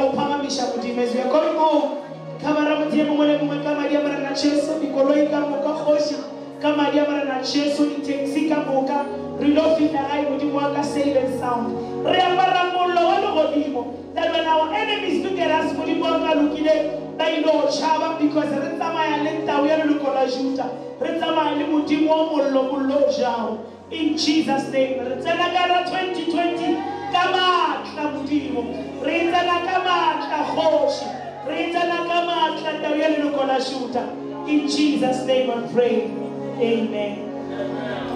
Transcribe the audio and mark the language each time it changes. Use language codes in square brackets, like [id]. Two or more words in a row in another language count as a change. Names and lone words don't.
[en] We are going home. [nso] Jesu dikoloi ka moka kgoši ka madi a marena Jesu di-taxi ka moka re lo fihla gae modimo wa ka [en] safe and [nso] sound re apara mollo wa legodimo [en] that when our enemies look at us [nso] modimo wa ka lokile ba ilo tšhaba because re tsamaya le tau ya leloko la Juda re tsamaya le modimo wa mollo o jago [en] in Jesus name [nso] re tsena ka ra 2020 ka maatla modimo re tsena ka maatla kgoši re tsena ka maatla tau ya leloko la Juda [en] in Jesus name I pray amen.